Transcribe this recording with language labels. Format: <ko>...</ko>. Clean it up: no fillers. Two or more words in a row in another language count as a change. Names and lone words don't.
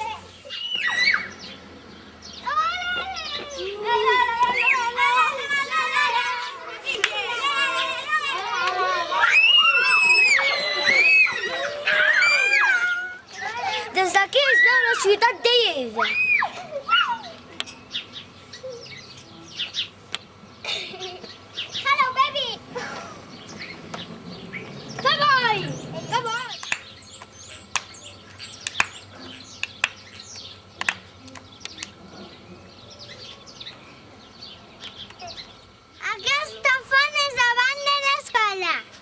<ca>Des d'aquí es veu la ciutat de Lleida.</ca> <en>Hello, baby! Bye-bye! Bye-bye!</en> <ca>Aquesta font és davant de l'escola.</ca>